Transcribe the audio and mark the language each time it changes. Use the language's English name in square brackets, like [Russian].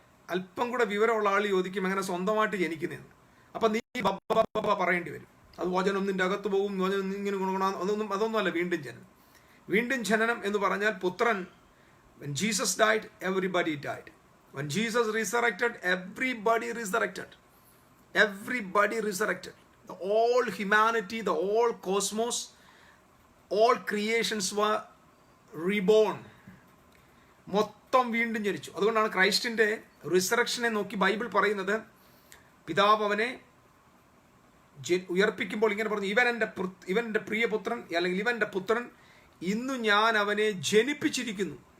[Malayalam] അല്പം കൂടെ വിവരമുള്ള ആൾ ചോദിക്കും എങ്ങനെ സ്വന്തമായിട്ട് ജനിക്കുന്നതെന്ന്. അപ്പം നീ ബബ്ബ പറയേണ്ടി വരും. അത് വചനം നിന്റെ അകത്ത് പോകും, വചനം ഇങ്ങനെ ഗുണഗുണം, അതൊന്നുമല്ല വീണ്ടും ജനനം. വീണ്ടും ജനനം എന്ന് പറഞ്ഞാൽ പുത്രൻ, [English] when Jesus died, everybody died. When Jesus resurrected, everybody resurrected. Everybody resurrected. The all humanity, the all cosmos, all creations were reborn. [Malayalam] മൊത്തം വീണ്ടും ജനിച്ചു. അതുകൊണ്ടാണ് ക്രൈസ്റ്റിന്റെ റിസറക്ഷനെ നോക്കി ബൈബിൾ പറയുന്നത്, പിതാവ് അവനെ ഉയർപ്പിക്കുമ്പോൾ ഇങ്ങനെ പറഞ്ഞു, ഇവൻ എൻ്റെ പ്രിയപുത്രൻ, അല്ലെങ്കിൽ ഇവൻ്റെ പുത്രൻ, ഇന്നു ഞാൻ അവനെ ജനിപ്പിച്ചിരിക്കുന്നു.